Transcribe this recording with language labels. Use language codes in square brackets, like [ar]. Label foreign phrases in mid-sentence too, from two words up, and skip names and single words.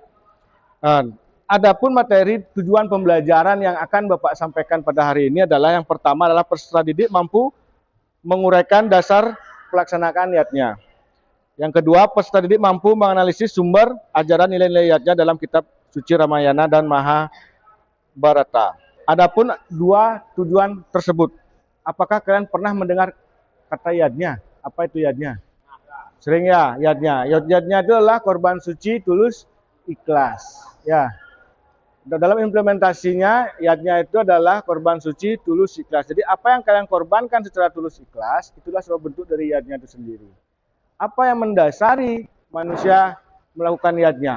[id] Adapun materi tujuan pembelajaran yang akan Bapak sampaikan pada hari ini adalah yang pertama adalah peserta didik mampu menguraikan dasar pelaksanaan niatnya. Yang kedua, peserta didik mampu menganalisis sumber ajaran nilai-nilai yatnya dalam kitab suci Ramayana dan Mahabharata. Adapun 2 tujuan tersebut, apakah kalian pernah mendengar kata yadnya? Apa itu yadnya? Sering ya, yadnya. Yadnya itu adalah korban suci, tulus, ikhlas. Ya. Dalam implementasinya, yadnya itu adalah korban suci, tulus, ikhlas. Jadi apa yang kalian korbankan secara tulus, ikhlas, itulah sebuah bentuk dari yadnya itu sendiri. Apa yang mendasari manusia melakukan yadnya?